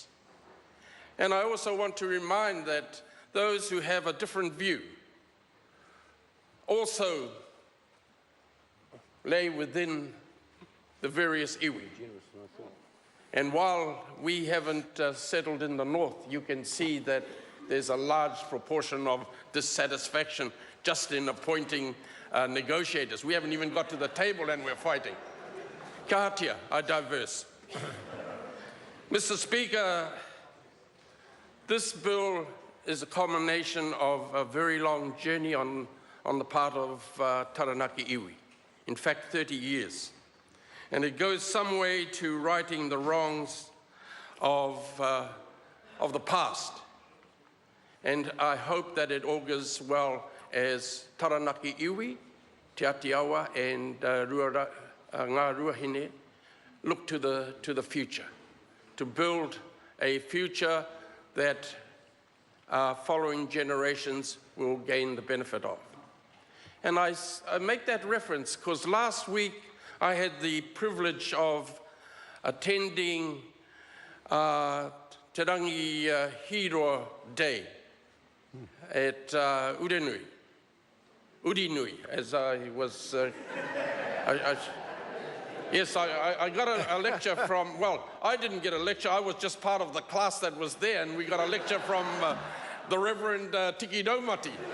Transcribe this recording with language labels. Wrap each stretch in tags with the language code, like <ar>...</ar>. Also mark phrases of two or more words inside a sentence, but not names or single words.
<en>And I also want to remind that those who have a different view also lay within the various iwi. And while we haven't settled in the north, you can see that there's a large proportion of dissatisfaction just in appointing negotiators. We haven't even got to the table and we're fighting. Ka hatia, I diverse. Mr. Speaker, this bill is a culmination of a very long journey on the part of Taranaki iwi. In fact, 30 years. And it goes some way to righting the wrongs of the past. And I hope that it augurs well as Taranaki iwi, Te Atiawa and ngā ruahine look to the future, to build a future that following generations will gain the benefit of. And I make that reference because last week I had the privilege of attending Te Rangi Hero Day at Urinui, as I was, yes, I got a lecture from, well, I didn't get a lecture, I was just part of the class that was there, and we got a lecture from the Reverend Tiki Daumati.</en>